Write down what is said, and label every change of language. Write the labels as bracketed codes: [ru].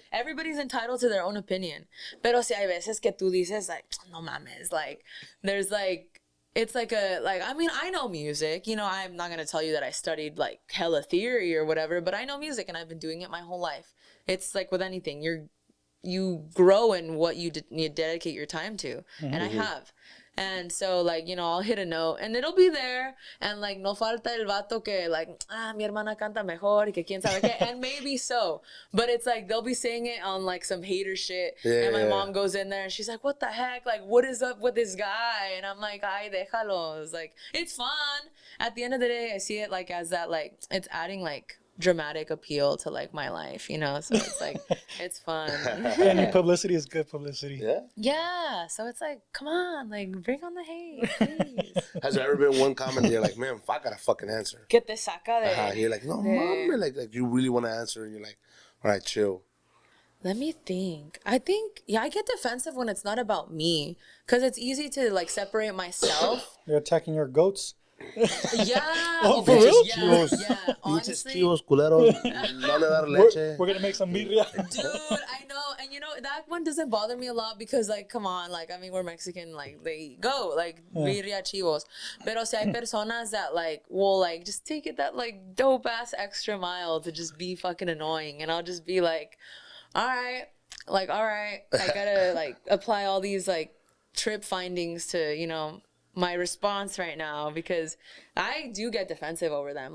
[en] Everybody's entitled to their own opinion. [es] Pero si hay veces que tú dices [en] like, [es] no mames, [en] like there's like, it's like I mean, I know music, you know, I'm not going to tell you that I studied like hella theory or whatever, but I know music and I've been doing it my whole life. It's like with anything, you grow in what you dedicate your time to. Mm-hmm. And I have. And so, like, you know, I'll hit a note and it'll be there. [es] And, like, no falta el vato que, like, mi hermana canta mejor y que quién sabe qué. [en] And maybe so. But it's like, they'll be saying it on, like, some hater shit. Yeah, and my mom goes in there and she's like, what the heck? Like, what is up with this guy? And I'm like, [es] ay, déjalo. [en] It's like, it's fun. At the end of the day, I see it, like, as that, like, it's adding, like, dramatic appeal to like my life, you know, so it's like it's fun. Any publicity is good publicity. Yeah, so it's like, come on, like bring on the hate, please. Has there ever been one comment you're like, man, I gotta fucking answer? [es] Que te saca de [en] you're like, no, mom, like you really want to answer, and you're like, all right, chill. Let me think. I think, yeah, I get defensive when it's not about me, because it's easy to like separate myself. You're attacking your goats. Yeah. Oh, for real? Yeah. Honestly, [es] chivos, culeros, no le dar leche. [en] We're gonna make some birria. Dude, I know. And you know, that one doesn't bother me a lot because, like, come on, like, I mean, we're Mexican, like, they go, like, birria, chivos. [es] Pero si hay personas [en] that, like, will, like, just take it that, like, dope-ass extra mile to just be fucking annoying. And I'll just be like, all right, I gotta, like, apply all these, like, trip findings to, you know, my response right now, because I do get defensive over them.